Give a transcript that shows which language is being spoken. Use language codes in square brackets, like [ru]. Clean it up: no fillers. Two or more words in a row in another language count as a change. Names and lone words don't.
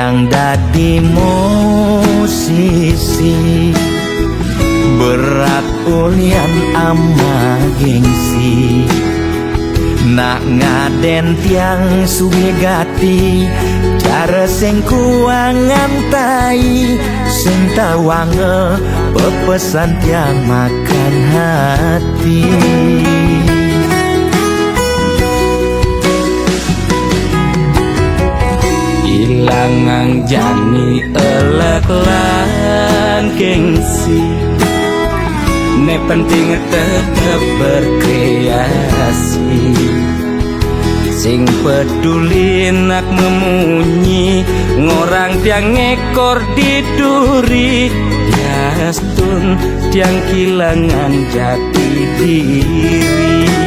[ban] dadi musisi berat ulian ama gengsi nak ngaden tiang sugegati cara sing kuangan tai sing tawange pepesan tiang [id] makan hati [ban] ilangang jani elek lan gengsi ne penting [id] tetap berkreasi [ban] sing peduli nak memunyi ngorang tiang ekor diduri diastun tiang kilangan jati diri